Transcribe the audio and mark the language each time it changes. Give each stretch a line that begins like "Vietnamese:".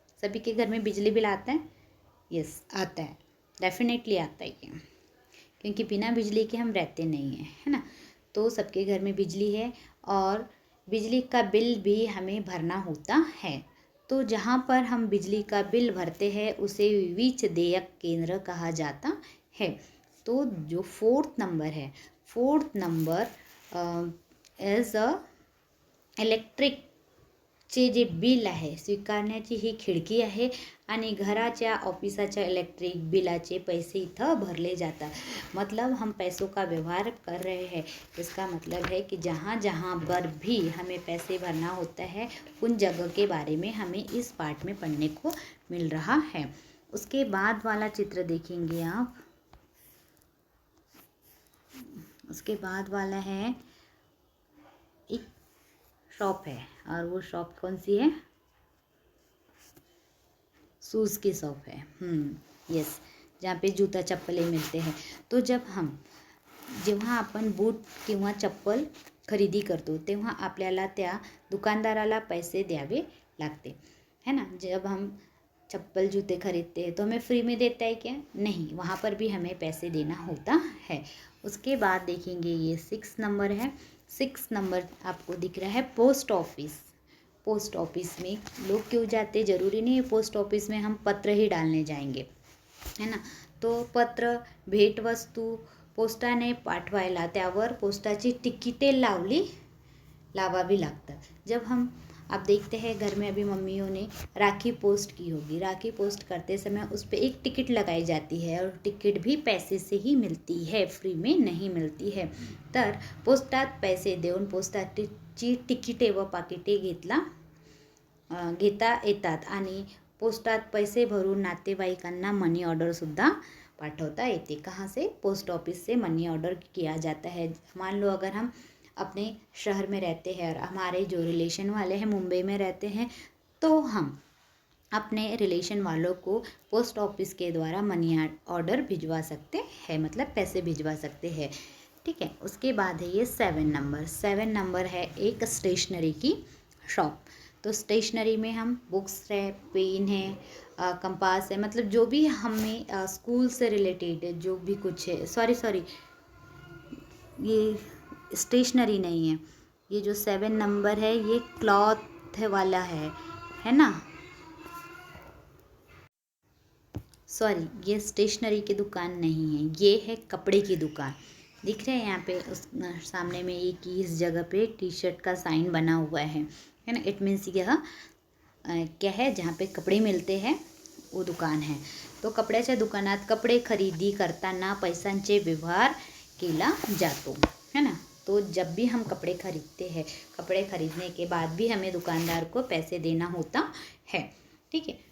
Hindi: सभी के घर में बिजली बिल आता है? यस, आता है. डेफिनेटली आता है ये, क्योंकि बिना बिजली के हम रहते नहीं हैं, है ना. तो सबके घर में बिजली है और बिजली का बिल भी हमें भरना होता है. तो जहाँ पर हम बिजली का बिल भरते हैं उसे वीज देयक केंद्र कहा जाता है. तो जो fourth number as a
Marathi: इलेक्ट्रिकचे जे बिल आहे स्वीकारण्याची ही खिडकी आहे आणि घराच्या ऑफिसाच्या इलेक्ट्रिक बिलाचे पैसे इथं भरले जातात.
Hindi: मतलब हम पैसों का व्यवहार कर रहे हैं. इसका मतलब है कि जहाँ जहाँ पर भी हमें पैसे भरना होता है उन जगह के बारे में हमें इस पार्ट में पढ़ने को मिल रहा है. उसके बाद वाला चित्र देखेंगे आप. उसके बाद वाला है एक शॉप है, और वो शॉप कौन सी है? शूज़ की शॉप है। यस, जहाँ पे जूता चप्पलें मिलते हैं।
Marathi: तो जेव्हा आपण बूट किंवा चप्पल खरेदी करतो तेव्हा आपल्याला त्या दुकानदाराला पैसे द्यावे लागते,
Hindi: है ना। जब हम चप्पल जूते खरीदते हैं तो हमें फ्री में देता है क्या? नहीं, वहाँ पर भी हमें पैसे देना होता है। उसके बाद देखेंगे ये 6 नंबर है। 6 नंबर आपको दिख रहा है पोस्ट ऑफिस। पोस्ट ऑफिस में लोग क्यों जाते? ज़रूरी नहीं है पोस्ट ऑफिस में हम पत्र ही डालने जाएंगे, है ना।
Marathi: तो पत्र, भेटवस्तू पोस्टाने पाठवायला त्यावर पोस्टाची तिकिटे लावावी लागतात।
Hindi: जब आप देखते हैं घर में अभी मम्मियों ने राखी पोस्ट की होगी, राखी पोस्ट करते समय उस पर एक टिकट लगाई जाती है, और टिकट भी पैसे से ही मिलती है, फ्री में नहीं मिलती है।
Marathi: तर पोस्टात पैसे देऊन पोस्टाची तिकिटे व पाकिटे घेता येतात, आणि पोस्टात पैसे भरून नातेवाईकांना मनी ऑर्डरसुद्धा पाठवता येते।
Hindi: कहाँ से? पोस्ट ऑफिस से मनी ऑर्डर किया जाता है। मान लो अगर हम अपने शहर में रहते हैं और हमारे जो रिलेशन वाले हैं मुंबई में रहते हैं, तो हम अपने रिलेशन वालों को पोस्ट ऑफिस के द्वारा मनी ऑर्डर भिजवा सकते हैं, मतलब पैसे भिजवा सकते हैं। ठीक है। उसके बाद है ये 7 नंबर। 7 नंबर है एक स्टेशनरी की शॉप। तो स्टेशनरी में हम बुक्स है, पेन है, कंपास है, मतलब जो भी हमें स्कूल से रिलेटेड जो भी कुछ है। सॉरी, ये स्टेशनरी नहीं है। ये जो 7 नंबर है ये क्लॉथ वाला है ना। सॉरी, ये स्टेशनरी की दुकान नहीं है, ये है कपड़े की दुकान। दिख रहे हैं यहाँ पे उस सामने में एक इस जगह पे टी शर्ट का साइन बना हुआ है ना। इट मीन्स यह क्या है? जहाँ पे कपडे मिलते हैं वो दुकान है।
Marathi: तो कपड्याच्या दुकानात कपडे खरेदी करताना पैशांचे व्यवहार केला जातो,
Hindi: है ना। तो जब भी हम कपड़े खरीदते हैं, कपड़े खरीदने के बाद भी हमें दुकानदार को पैसे देना होता है। ठीक है।